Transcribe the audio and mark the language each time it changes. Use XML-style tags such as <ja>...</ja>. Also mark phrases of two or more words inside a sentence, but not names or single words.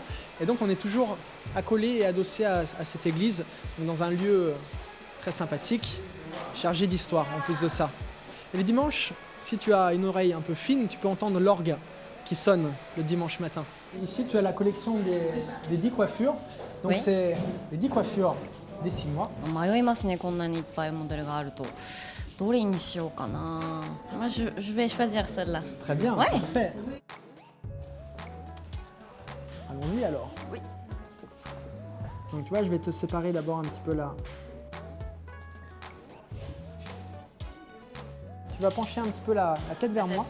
<fr>Et donc on est toujours accolé et adossé à cette église, donc dans un lieu très sympathique, chargé d'histoire en plus de ça. Et le dimanche, si tu as une oreille un peu fine, tu peux entendre l'orgue qui sonne le dimanche matin. Ici, tu as la collection des 10 coiffures. Donc, Oui. c'est les 10 coiffures des 6 mois.</fr> <ja>迷いますね、こんなにいっぱいモデルがあると。どれにしようかな。</ja> <fr>Je vais choisir celle-là. Très bien, Ouais. parfait. Allons-y alors. Oui. Donc, tu vois, je vais te séparer d'abord un petit peu là. Tu vas pencher un petit peu la tête vers moi,</fr>